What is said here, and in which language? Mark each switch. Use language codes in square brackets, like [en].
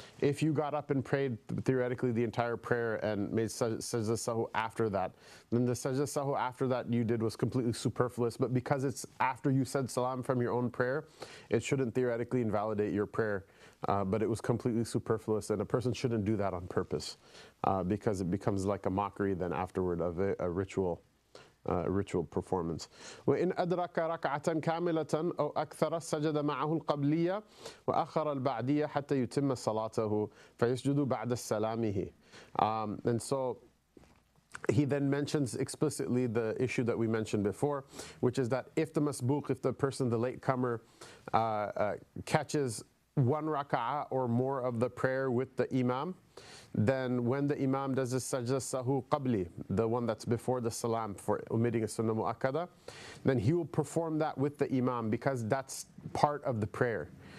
[en] If you got up and prayed theoretically the entire prayer and made sajda sahu after that, then the sajda sahu after that you did was completely superfluous. But because it's after you said salam from your own prayer, it shouldn't theoretically invalidate your prayer. But it was completely superfluous, and a person shouldn't do that on purpose because it becomes like a mockery then afterward of a ritual performance. [ar] وإن أدرك ركعة كاملة أو أكثر سجد معه القبلية وأخر البعدية حتى يتم صلاته فيسجد بعد سلامه. [en] And so he then mentions explicitly the issue that we mentioned before, which is that if the masbuq, if the person, the latecomer, catches one raka'ah or more of the prayer with the imam, then when the imam does the sajda sahu qabli, the one that's before the salam for omitting a sunnah mu'akkada, then he will perform that with the imam because that's part of the prayer.